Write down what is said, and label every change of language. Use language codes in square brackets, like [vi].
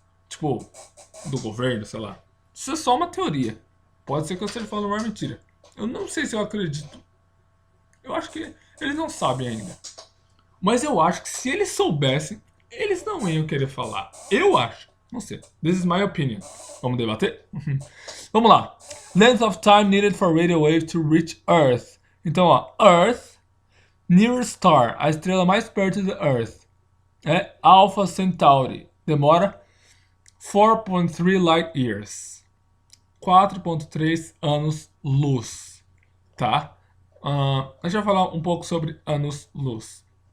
[pt] Tipo, do governo, sei lá. Isso é só uma teoria. Pode ser que eu esteja falando uma mentira. Eu não sei se eu acredito. Eu acho que eles não sabem ainda. Mas eu acho que se eles soubessem, eles não iam querer falar. Eu acho. Não sei. [en] This is my opinion. [pt] Vamos debater? Vamos lá. [en] Length of time needed for radio wave to reach Earth. [pt] Então, ó. Earth, nearest star. A estrela mais perto da Earth. é Alpha Centauri. Demora 4.3 light years. 4.3 anos-luz, tá? A gente vai falar um pouco sobre anos-luz.